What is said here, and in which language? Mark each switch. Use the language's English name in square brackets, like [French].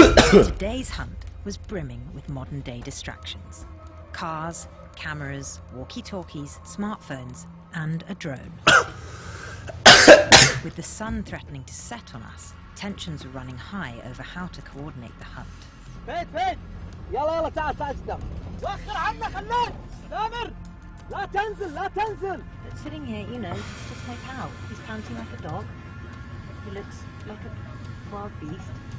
[English] Today's hunt was brimming with modern-day distractions. Cars, cameras, walkie-talkies, smartphones, and a drone. With the sun threatening to set on us, tensions were running high over how to coordinate the hunt. [Arabic] فين يلا تعال قدام. وخر عنك خلان سامر لا تنزل. [English] Sitting here, you know, just like how he's panting like a dog. He looks like a wild beast.